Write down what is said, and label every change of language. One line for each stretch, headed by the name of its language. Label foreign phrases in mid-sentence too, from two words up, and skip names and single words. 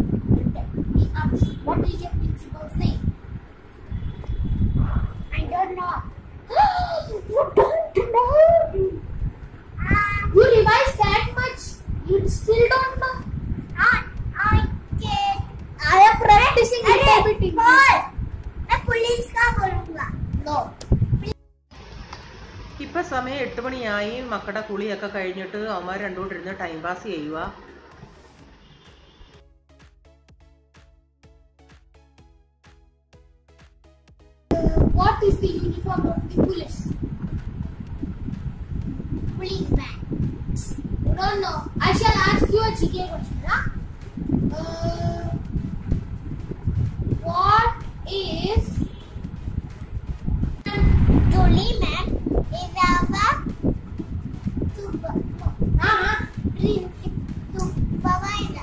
English: What is your principal's name? I don't know. You don't know? You revised that much? You still don't know? I am practicing a little bit English.
Hindi: मैं पुलिस का बोलूँगा.
English: No.
Malayalam: ഇപ്പൊ സമയം 8 മണിയായി. മക്കളുടെ കുളിയൊക്കെ കഴിഞ്ഞിട്ട് അവന്മാർ രണ്ടുകൂടെ ഇരുന്ന്
English: time pass
Malayalam: ചെയ്യുക.
English: What is the uniform of the police? Policeman. You don't know. I shall ask you a GK question. What is Dolly man is our supervisor.